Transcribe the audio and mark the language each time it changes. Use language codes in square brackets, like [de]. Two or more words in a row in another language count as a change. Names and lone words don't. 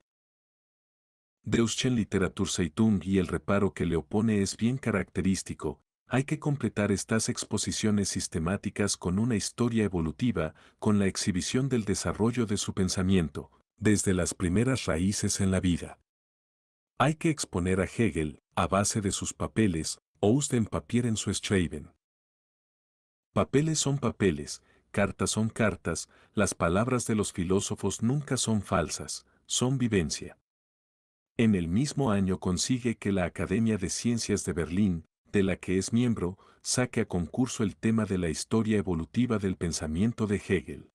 [es] Deutsche Literaturzeitung y el reparo que le opone es bien característico. Hay que completar estas exposiciones sistemáticas con una historia evolutiva, con la exhibición del desarrollo de su pensamiento, desde las primeras raíces en la vida. Hay que exponer a Hegel, a base de sus papeles, [de] aus dem Papieren zu schreiben. [es] Papeles son papeles, cartas son cartas, las palabras de los filósofos nunca son falsas, son vivencia. En el mismo año consigue que la Academia de Ciencias de Berlín, de la que es miembro, saque a concurso el tema de la historia evolutiva del pensamiento de Hegel.